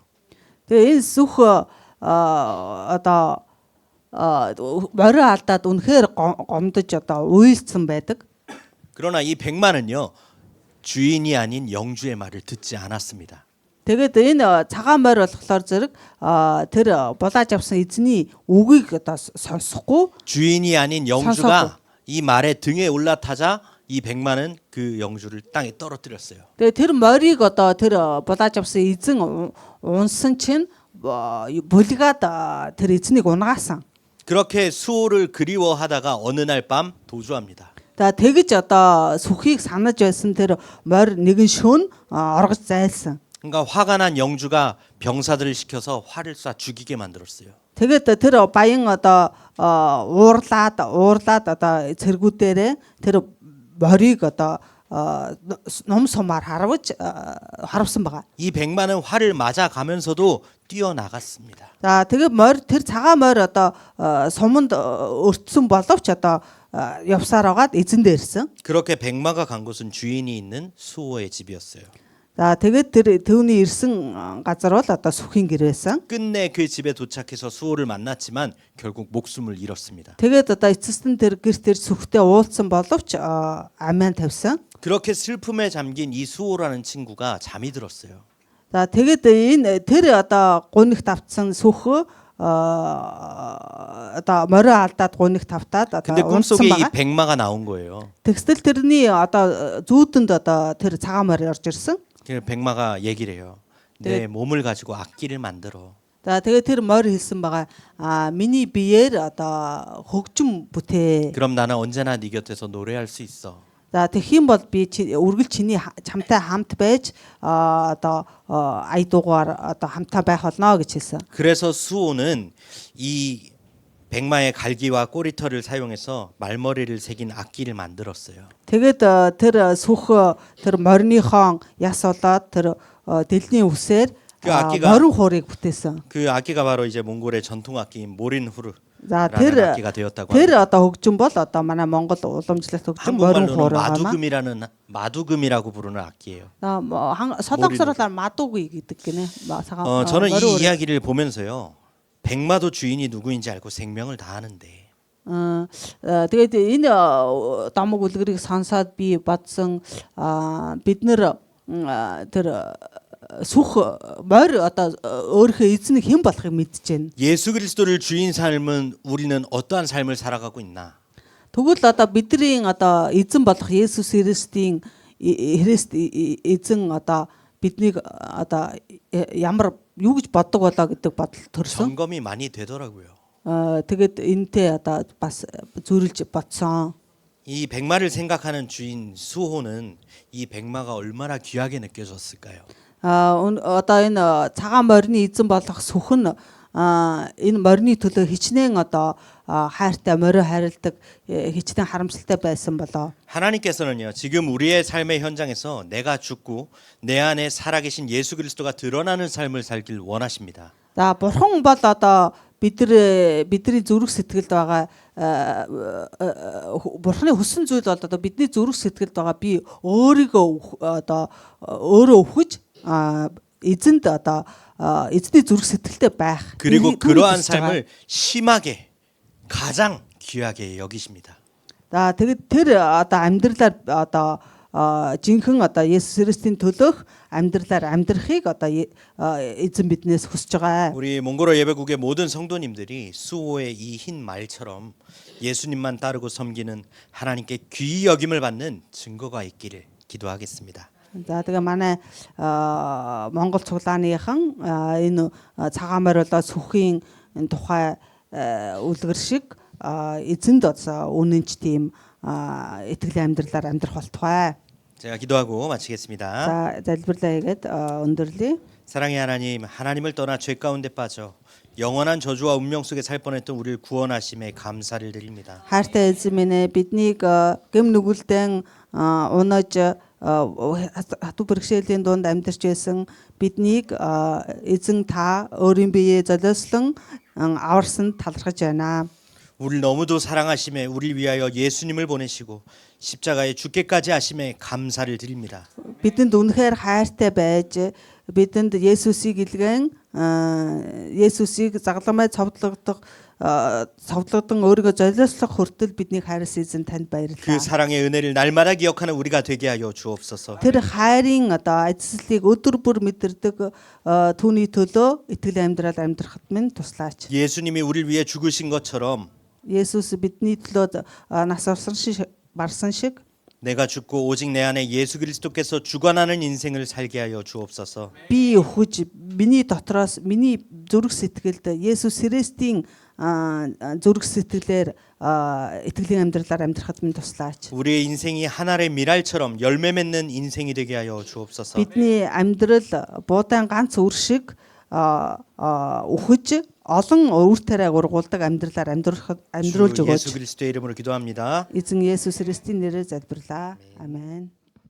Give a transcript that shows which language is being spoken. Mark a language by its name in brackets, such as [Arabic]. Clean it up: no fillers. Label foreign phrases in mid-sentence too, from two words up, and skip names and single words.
[Mongolian] Тэгээ энэ сүх одоо морь алдаад үнэхээр гомдож одоо уйлцсан байдаг. [Korean] 그러나 이 백마는요 주인이 아닌 영주의 말을 듣지 않았습니다. [Mongolian] Тэгээд энэ цагаан морь болохоор зэрэг тэр булааж авсан эзний үгийг одоо сонсохгүй [Korean] 주인이 아닌 선서고. 영주가 이 말의 등에 올라타자 이 백만은 그 영주를 땅에 떨어뜨렸어요. [Mongolian] тэгээд тэр морийг одоо тэр булааж авсан эзэн унсан чинь булгаад тэр эзнийг унгаасан. [Korean] 그렇게 수호를 그리워하다가 어느 날 밤 도주합니다. [Mongolian] За тэгж одоо сүхийг санаж байсан тэр морь нэгэн шөнө оргож зайлсан. [Korean] 그러니까 화가 난 영주가 병사들을 시켜서 활을 쏴 죽이게 만들었어요. [Mongolian] Тэгээд тэр баян одоо уурлаад одоо цэргүүдээрээ тэр морийг одоо ном сумаар харавсан байгаа. [Korean] 이 백만은 활을 맞아 가면서도 뛰어나갔습니다. [Mongolian] За тэгээд морь тэр цагаан морь одоо суманд өртсөн боловч одоо явсаар байгаад эзэн дээрсэн. [Korean] 그렇게 백마가 간 곳은 주인이 있는 수호의 집이었어요. [Mongolian] За тэгээд тэр төвний ирсэн газар бол одоо сүхийн гэр байсан. [Korean] 끝내 그 집에 도착해서 수호를 만났지만 결국 목숨을 잃었습니다. [Mongolian] Тэгээд одоо эцэст нь тэр гэрт тэр сүхтэй уулзсан боловч амиан тавьсан. [Korean] 그렇게 슬픔에 잠긴 이 수호라는 친구가 잠이 들었어요. [Mongolian] За тэгээд энэ тэр одоо гунигт автсан сүх одоо морио алдаад гунигт автаад [Korean] 근데 [Mongolian] одоо унсан [Korean] 꿈속에 이 [Mongolian] байгаа. [Korean] 백마가 나온 거예요. [Mongolian] Тэгстэл тэрний одоо зүүдэнд одоо тэр цагаан морь орж ирсэн. [Korean] 그 백마가 얘기를 해요. 내 몸을 가지고 악기를 만들어. [Mongolian] За тэгээд тэр морь хэлсэн байгаа миний биеэр одоо хөгжим бүтээ. [Korean] 그럼 나는 언제나 네 곁에서 노래할 수 있어. [Mongolian] За тэгэх юм бол би үргэлж чиний чамтай хамт байж одоо айдуугаар одоо хамтаа байх болно гэж хэлсэн. [Korean] 그래서 수호는 이 백마의 갈기와 꼬리털을 사용해서 말머리를 새긴 악기를 만들었어요. [Mongolian] Тэгээд тэр сүх тэр морьныхон яс болоод тэр дэлний үсээр [Korean] 그 악기가 [Mongolian] морин хуурыг бүтээсэн. [Korean] 그 악기가 바로 이제 몽골의 전통 악기인 모린후르. [Mongolian] За [Korean] 라는 악기가 되었다고 [Mongolian] тэр [Korean] 합니다. [Mongolian] одоо хөгжим бол одоо манай Монгол уламжлалт хөгжим морин [Korean] 한국말로는 [Mongolian] хуур байна. [Korean] 마두금이라고 부르는 악기예요. 서독스러운 마두기 [Mongolian] гэдэг гинэ. [Korean] 저는 이 이야기를 보면서요. 백마도 주인이 누구인지 알고 생명을 다하는데 [Mongolian] тэгээд энэ дамаг үлгэрийг сонсоод би бодсон бид нэр тэр сүх морь одоо өөрийнхөө эзнийг хэн болохыг мэдчихээн. [Korean] 예수 그리스도를 주인 삶은 우리는 어떠한 삶을 살아가고 있나? [Mongolian] Тэгвэл одоо бидний одоо эзэн болох Есүс Христийн эзэн одоо биднийг одоо ямар юу гэж боддог болоо гэдэг бодол төрсөн. [Korean] 점검이 많이 되더라고요. [Mongolian] Тэгээд энтэй одоо бас зүрэлж бодсон. [Korean] 이 백마를 생각하는 주인 수호는 이 백마가 얼마나 귀하게 느껴졌을까요? [Mongolian] Одоо энэ цагаан морины эзэн болох сүхэн энэ морины төлөө хичнээн одоо хайртай морио хайрладаг хичнээн харамсалтай байсан болоо. [Korean] 하나님께서는요. 지금 우리의 삶의 현장에서 내가 죽고 내 안에 살아계신 예수 그리스도가 드러나는 삶을 살길 원하십니다. [Mongolian] За бурхан бол одоо бидний зүрх сэтгэлд байгаа бурханы хүссэн зүйл бол одоо бидний зүрх сэтгэлд байгаа би өөрийгөө одоо өөрөө өвхөж эзэнд одоо эзний зүрх сэтгэлтэй байх. [Korean] 그리고 그러한 삶을 심하게 가장 귀하게 여기십니다. [Mongolian] За тэгэд тэр одоо амьдралаар одоо жинхэнэ одоо Есүс Христийн төлөөх амьдралаар амьдрахыг одоо эзэн биднээс хүсэж байгаа. [Korean] 우리 몽골어 예배국의 모든 성도님들이 수호의 이 흰 말처럼 예수님만 따르고 섬기는 하나님께 귀히 여김을 받는 증거가 있기를 기도하겠습니다. [Mongolian] За тэгээ манай Монгол цуглааныхан энэ цагаан морь болоо сүхийн тухай үлгэр шиг эзэнд үнэнч тийм итгэлийн амьдралаар амьдрах болтугай. [Korean] 제가 기도하고 마치겠습니다. [Mongolian] За залбирлаа хийгээд өндөрлөе. [Korean] 사랑의 하나님, 하나님을 떠나 죄 가운데 빠져 영원한 저주와 운명 속에 살 뻔했던 우리를 구원하심에 감사를 드립니다. [Mongolian] Хайртай эзэн минь ээ биднийг гэм нүгэлтэн унаж хатуу бэрхшээлийн дунд амьдарч байсан биднийг эзэн та өөрийн биеэ золиослон аварсан талархаж байна. [Korean] 우리를 너무도 사랑하심에 우리를 위하여 예수님을 보내시고 십자가에 죽게까지 하심에 감사를 드립니다. [Mongolian] Бидэнд үнэхээр хайртай байж бидэнд Есүсийг илгэн Есүсийг загламай цовдлогдох цовдлогдсон өөрийгөө золиослох хүртэл биднийг хайрлсан эзэн танд [Korean] 그 [Mongolian] баярлалаа. [Korean] 사랑의 은혜를 날마다 기억하는 우리가 되게 하여 주옵소서. [Mongolian] Тэр хайрын одоо эзэслийг өдөр бүр мэдэрдэг түүний төлөө итгэлийн амьдрал амьдрахад минь туслаач. [Korean] 예수님이 우리를 위해 죽으신 것처럼 [Mongolian] Есүс бидний төлөө нас барсан шиг [Korean] 내가 죽고 오직 내 안에 예수 그리스도께서 주관하는 인생을 살게 하여 주옵소서. [Mongolian] би өхөж миний дотроос миний зүрх сэтгэлд Есүс Христийн зүрх сэтгэлээр итгэлийн амьдралаар амьдрахад минь туслаач. [Korean] 우리의 인생이 한 알의 밀알처럼 열매 맺는 인생이 되게 하여 주옵소서. [Mongolian] Бидний амьдрал буудаан ганц үр шиг өхөж олон өөртөө ургуулдаг амьдралаар амьдруулж [Korean] 주 예수 [Mongolian] өгөөч. [Korean] 그리스도의 이름으로 기도합니다. [Mongolian] Эзэн Есүс Христийн нэрээр залбирлаа. Амен.